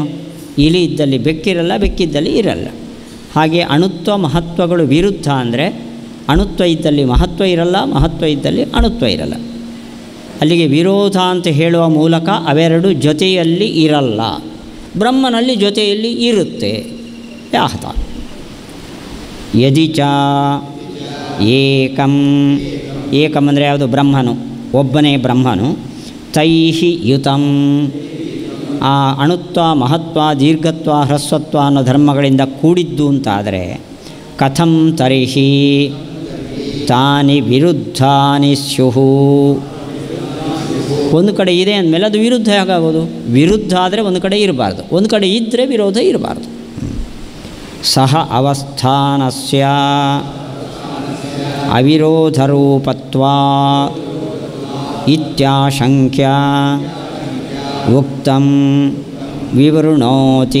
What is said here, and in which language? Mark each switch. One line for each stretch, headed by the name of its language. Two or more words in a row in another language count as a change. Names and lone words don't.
Kannada: ಇಲಿ ಇದ್ದಲ್ಲಿ ಬೆಕ್ಕಿರಲ್ಲ, ಬೆಕ್ಕಿದ್ದಲ್ಲಿ ಇರಲ್ಲ. ಹಾಗೆ ಅಣುತ್ವ ಮಹತ್ವಗಳು ವಿರುದ್ಧ ಅಂದರೆ ಅಣುತ್ವ ಇದ್ದಲ್ಲಿ ಮಹತ್ವ ಇರಲ್ಲ, ಮಹತ್ವ ಇದ್ದಲ್ಲಿ ಅಣುತ್ವ ಇರಲ್ಲ. ಅಲ್ಲಿಗೆ ವಿರೋಧ ಅಂತ ಹೇಳುವ ಮೂಲಕ ಅವೆರಡು ಜೊತೆಯಲ್ಲಿ ಇರಲ್ಲ. ಬ್ರಹ್ಮನಲ್ಲಿ ಜೊತೆಯಲ್ಲಿ ಇರುತ್ತೆ. ವ್ಯಾಹತ.
Sanskrit: ಯದಿ ಚ ಏಕಂ, ಏಕಂ
Kannada: ಅಂದರೆ ಯಾವುದು? ಬ್ರಹ್ಮನು, ಒಬ್ಬನೇ ಬ್ರಹ್ಮನು.
Sanskrit: ತೈಹಿ ಯುತಂ,
Kannada: ಆ ಅಣುತ್ವ, ಮಹತ್ವ, ದೀರ್ಘತ್ವ, ಹ್ರಸ್ವತ್ವ ಅನ್ನೋ ಧರ್ಮಗಳಿಂದ ಕೂಡಿದ್ದು ಅಂತಾದರೆ
Sanskrit: ಕಥಂ ತರ್ಹಿ ತಾನಿ ವಿರುದ್ಧಾನಿ ಸ್ಯುಹು.
Kannada: ಒಂದು ಕಡೆ ಇದೆ ಅಂದಮೇಲೆ ಅದು ವಿರುದ್ಧ ಹೇಗಾಗೋದು? ವಿರುದ್ಧ ಆದರೆ ಒಂದು ಕಡೆ ಇರಬಾರ್ದು, ಒಂದು ಕಡೆ ಇದ್ದರೆ ವಿರೋಧ ಇರಬಾರ್ದು.
Sanskrit: ಸಹ ಅವಸ್ಥಾನಸ್ಯ ಅವಿರೋಧರೂಪತ್ವಾ ಇತ್ಯಾಶಂಕ್ಯ ಉಕ್ತಂ ವಿವೃಣೋತಿ.